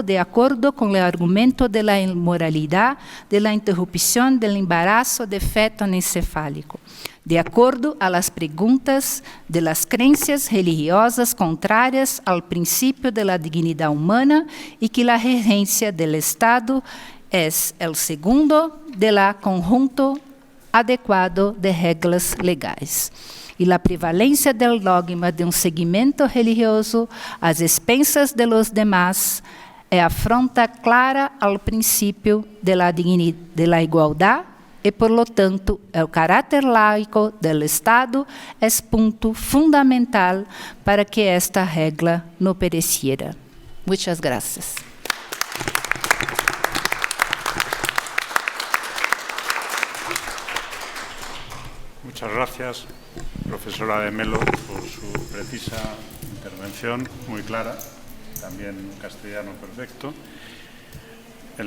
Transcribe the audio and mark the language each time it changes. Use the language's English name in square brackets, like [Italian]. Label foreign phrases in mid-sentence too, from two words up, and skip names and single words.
[Spanish] de acuerdo con el argumento de la inmoralidad de la interrupción del embarazo de feto anencefálico, de acuerdo a las preguntas de las creencias religiosas contrarias al principio de la dignidad humana y que la regencia del Estado es el segundo de la conjunto [Portuguese] adequado de regras legais. E a prevalência [Spanish] del dogma [Portuguese] de segmento religioso às expensas [Spanish] de los demás [Portuguese] é afronta clara ao princípio [Spanish] de la [Portuguese] igualdade e, [Spanish] por lo tanto, [Portuguese] o caráter laico [Spanish] del Estado [Portuguese] é ponto fundamental para que esta regra não pereciera. Muitas graças. [Spanish] Muchas gracias, profesora de Melo, por su precisa intervención, muy clara, también en castellano perfecto, en